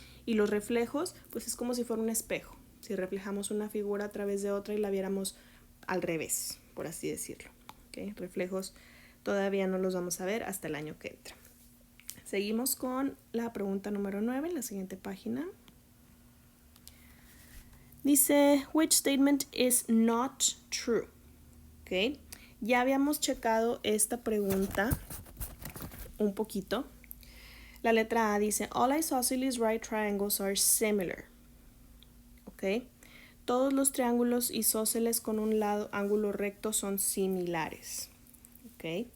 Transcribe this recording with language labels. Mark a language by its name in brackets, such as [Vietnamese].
[Spanish] Y los reflejos, pues es como si fuera un espejo. Si reflejamos una figura a través de otra y la viéramos al revés, por así decirlo. ¿Okay? Reflejos todavía no los vamos a ver hasta el año que entra. Seguimos con la pregunta número 9, en la siguiente página. Dice, [English] which statement is not true? [Spanish] ¿Okay? Ya habíamos checado esta pregunta un poquito. La letra A dice, [English] all isosceles right triangles are similar. ¿Ok? [Spanish] Todos los triángulos isósceles con un lado ángulo recto son similares. ¿Ok?